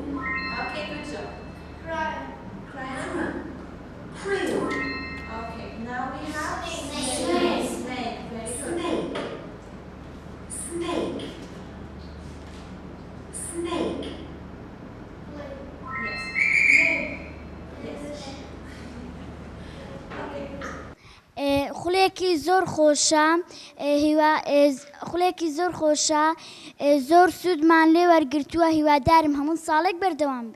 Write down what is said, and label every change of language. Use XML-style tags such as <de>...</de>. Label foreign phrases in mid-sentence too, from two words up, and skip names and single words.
<en>Okay, good job. Crayon. Crayon. Okay, now we have Snake. Snake, very good. Snake. Snake. Snake. Yes. Yes. Okay.</en> <ckb>خولێکی زۆر خۆشە خولێکی زۆر خۆشە زۆر سوودمان لێ وەرگرتووە هیوادارم هەموو ساڵێک بەردەوام بێ</ckb>